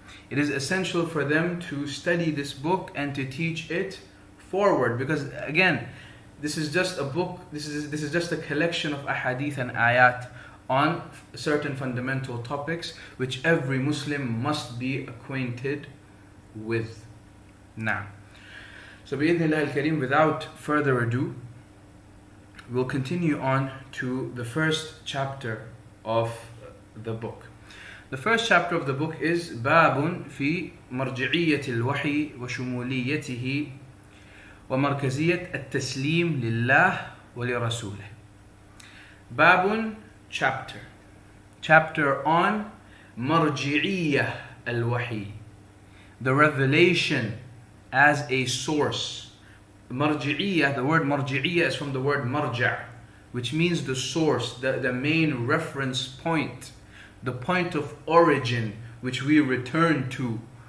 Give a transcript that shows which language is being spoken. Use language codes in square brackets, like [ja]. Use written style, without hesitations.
[en] It is essential for them to study this book and to teach it forward, because again, this is just a book, this is just a collection of ahadith and ayat on certain fundamental topics which every Muslim must be acquainted with. Now, so bi-idhnillah al-Kareem, without further ado, we'll continue on to the first chapter of the book. The first chapter of the book is [ar] باب في مرجعية الوحي وشموليته ومركزية التسليم لله ولرسوله. [en] باب, chapter on [ar] مرجعية الوحي, [en] the revelation as a source. Marji'iyah, the word marji'iyah is from the word marja', which means the source, the main reference point, the point of origin which we return to.